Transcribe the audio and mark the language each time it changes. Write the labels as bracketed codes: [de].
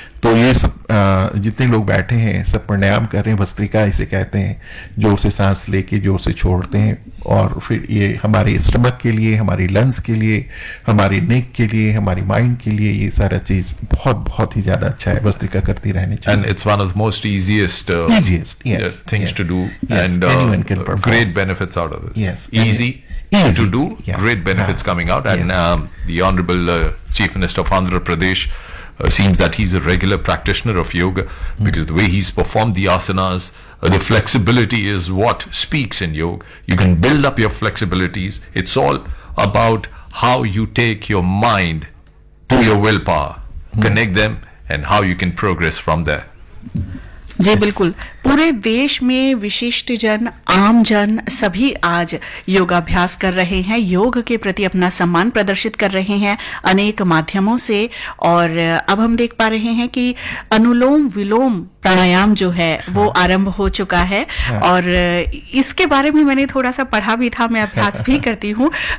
[hi] तो ये सब जितने लोग बैठे हैं सब प्राणायाम कर रहे हैं, भस्त्रिका इसे कहते हैं। जोर से सांस लेके जोर से छोड़ते हैं, और फिर ये हमारे स्टमक के लिए, हमारी लंग्स के लिए, हमारी नेक के लिए, हमारी माइंड के लिए ये सारा चीज बहुत बहुत ही ज्यादा अच्छा है। भस्त्रिका करती रहनी चाहिए। [en] And it's one of the most easiest things to do, and anyone can perform. Great benefits out of this. Yes. Easy to do, great benefits coming out. And the Honorable Chief Minister of Andhra Pradesh seems that he's a regular practitioner of yoga, because the way he's performed the asanas, the flexibility is what speaks in yoga. You can build up your flexibilities. It's all about how you take your mind to your willpower, connect them, and how you can progress from there. [hi] जी बिल्कुल, पूरे देश में विशिष्ट जन, आम जन सभी आज योगाभ्यास कर रहे हैं, योग के प्रति अपना सम्मान प्रदर्शित कर रहे हैं अनेक माध्यमों से। और अब हम देख पा रहे हैं कि अनुलोम विलोम प्राणायाम जो है वो आरंभ हो चुका है, और इसके बारे में मैंने थोड़ा सा पढ़ा भी था, मैं अभ्यास भी करती हूँ।